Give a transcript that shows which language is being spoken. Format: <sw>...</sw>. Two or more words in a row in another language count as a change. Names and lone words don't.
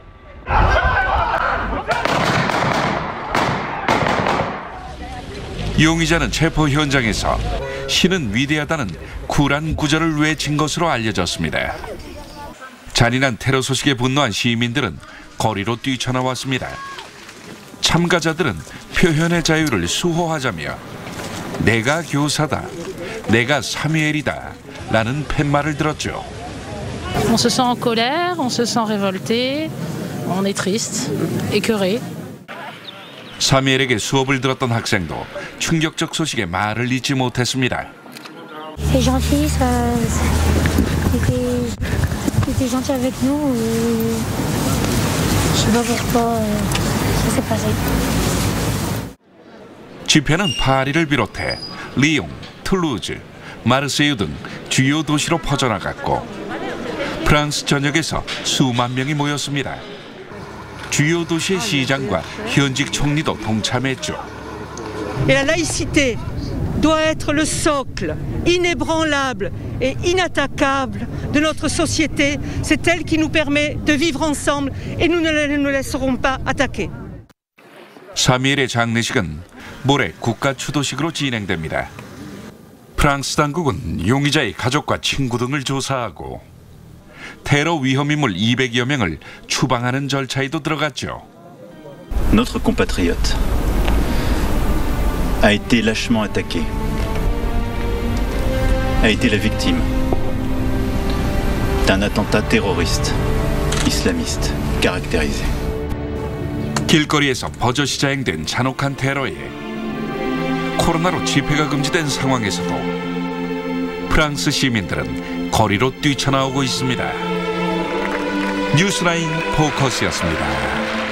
<ko>용의자는 체포 현장에서 신은 위대하다는 쿨한 구절을 외친 것으로 알려졌습니다. 잔인한 테러 소식에 분노한 시민들은 거리로 뛰쳐나왔습니다. 참가자들은 표현의 자유를 수호하자며 내가 교사다, 내가 사무엘이다 라는 팻말을 들었죠.</ko> <fr>On se sent en colère, on se sent révolté, on est triste, écœuré.</fr> <ko>사무엘에게 수업을 들었던 학생도 충격적 소식에 말을 잇지 못했습니다.</ko> <fr>C'est gentil, ça était gentil avec nous. Je sais pas pourquoi ça s'est passé.</fr> <ko>집회는 파리를 비롯해 리옹, 툴루즈, 마르세유 등 주요 도시로 퍼져나갔고 프랑스 전역에서 수만 명이 모였습니다. 주요 도시의 시장과 현직 총리도 동참했죠.</ko> <fr>Et la laïcité doit être le socle inébranlable et inattaquable de notre société. C'est elle qui nous permet de vivre ensemble et nous ne nous laisserons pas attaquer.</fr> <ko>3일의 장례식은 모레 국가 추도식으로 진행됩니다. 프랑스 당국은 용의자의 가족과 친구 등을 조사하고 테러 위험 인물 200여 명을 추방하는 절차에도 들어갔죠.</ko> <fr>Notre compatriote a été lâchement attaqué, a été la victime d'un attentat terroriste islamiste caractérisé.</fr> <ko>길거리에서 버젓이 자행된 잔혹한 테러에 코로나로 집회가 금지된 상황에서도 프랑스 시민들은 거리로 뛰쳐나오고 있습니다. 뉴스라인 포커스였습니다.</ko>